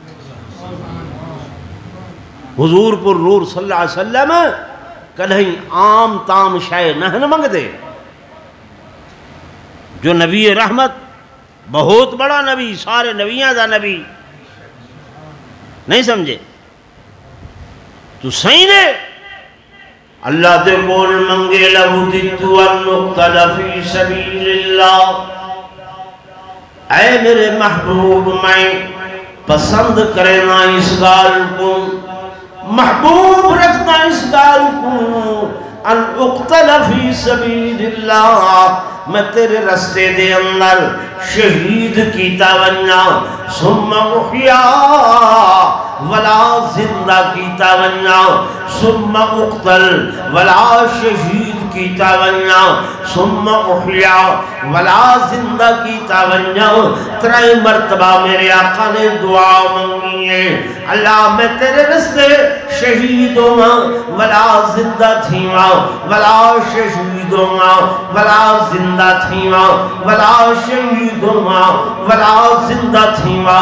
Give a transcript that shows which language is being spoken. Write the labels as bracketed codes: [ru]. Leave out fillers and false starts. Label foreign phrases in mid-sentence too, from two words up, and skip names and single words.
[skr] حضور پر نور [ar] صلی اللہ علیہ وسلم [skr] کدہیں عام تام شے نہ منگ دے. جو نبی رحمت بہت بڑا نبی، سارے نبیاں دا نبی، نہیں سمجھے تو صحیح نے اللہ دے کول منگے [ar] لَوْدِدْتُ أَنْ أُقْتَلَ فِي سَبِيلِ اللَّهِ. [skr] اے میرے محبوب میں پسند کرنا اس گال کو، محبوب رکھنا اس گال کو [ar] ان اقتل فی سبیل اللہ، [skr] میں تیرے رستے دے اندر شہید کیتا ونجا، [ar] ثم احیا [skr] ولا زندہ کیتا ونجا، [ar] ثم اقتل [skr] ولا شہید کیتا ونجا، [ar] ثم احیا [skr] ولا زندہ کیتا ونجا. 3 مرتبہ میرے آقا نے دعا منگی ہے، اللہ میں تیرے رستے شہید ہوں ولا زندہ تھیواں، ولا شہید ہوں ولا زندہ تھیواں، ولا شہید ہوں ولا زندہ تھیواں.